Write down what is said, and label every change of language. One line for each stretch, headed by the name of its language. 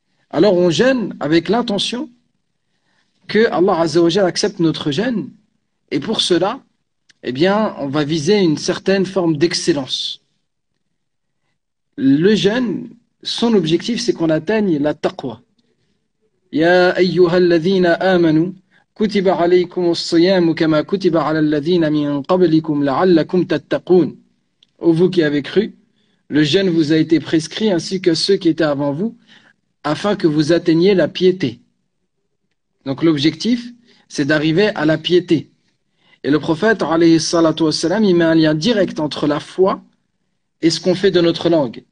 French: Alors on jeûne avec l'intention que Allah Azza wa Jalla accepte notre jeûne, et pour cela, eh bien on va viser une certaine forme d'excellence. Le jeûne, son objectif c'est qu'on atteigne la taqwa.
Arabic: Ya ayyuhalladhina amanu كتب عليكم الصيام كما كتب على الذين من قبلكم لعلكم تتقون.
French: Ô vous qui avez cru, le jeûne vous a été prescrit ainsi que ceux qui étaient avant vous, afin que vous atteigniez la piété. Donc l'objectif, c'est d'arriver à la piété. Et le prophète, alayhi salatu wassalam, il met un lien direct entre la foi et ce qu'on fait de notre langue.